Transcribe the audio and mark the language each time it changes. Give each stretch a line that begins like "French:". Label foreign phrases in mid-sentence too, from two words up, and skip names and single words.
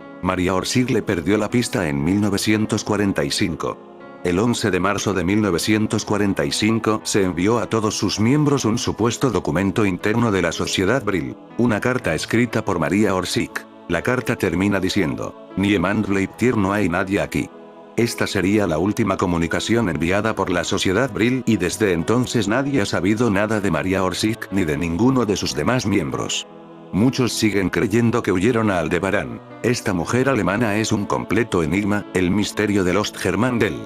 Spanish: María Orsic le perdió la pista en 1945. El 11 de marzo de 1945 se envió a todos sus miembros un supuesto documento interno de la Sociedad Brill, una carta escrita por María Orsic. La carta termina diciendo:
German: "Niemand bleibt hier,
Spanish: no hay nadie aquí". Esta sería la última comunicación enviada por la Sociedad Brill y desde entonces nadie ha sabido nada de María Orsic ni de ninguno de sus demás miembros. Muchos siguen creyendo que huyeron a Aldebarán. Esta mujer alemana es un completo enigma, el misterio de Lost Germandel.